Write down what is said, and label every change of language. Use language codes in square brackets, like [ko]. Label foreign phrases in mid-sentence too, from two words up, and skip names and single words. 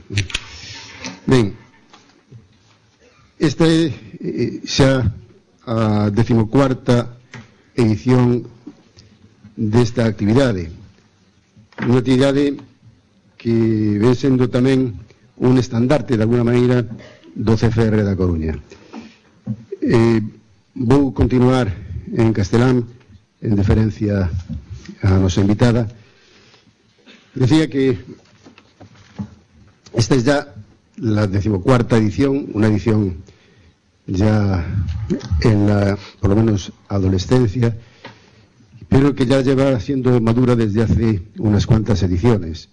[gl] Ben, esta é xa a 14ª edición desta actividade, unha actividade que ven sendo tamén un estandarte de alguna maneira do CFR da Coruña. Vou continuar en castelán en deferencia a nosa invitada. [es] Decía que esta es ya la 14ª edición, una edición ya en la, por lo menos, adolescencia, pero que ya lleva siendo madura desde hace unas cuantas ediciones.